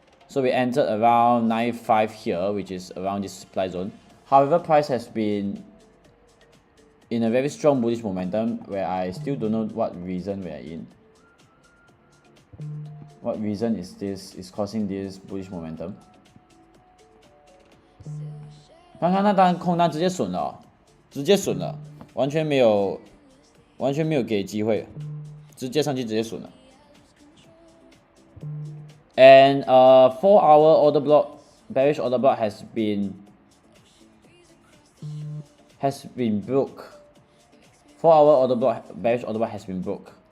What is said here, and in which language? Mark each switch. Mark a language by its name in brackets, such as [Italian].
[English] So we entered around 95 here, which is around this supply zone. However, price has been in a very strong bullish momentum where I still don't know what reason we are in. What reason is causing this bullish momentum? [Chinese] 刚刚那单空单直接损了，直接损了，完全没有给机会，直接上去直接损了。 [English] And 4-hour order block, bearish order block has been broke. 4-hour order block, bearish order block has been broke.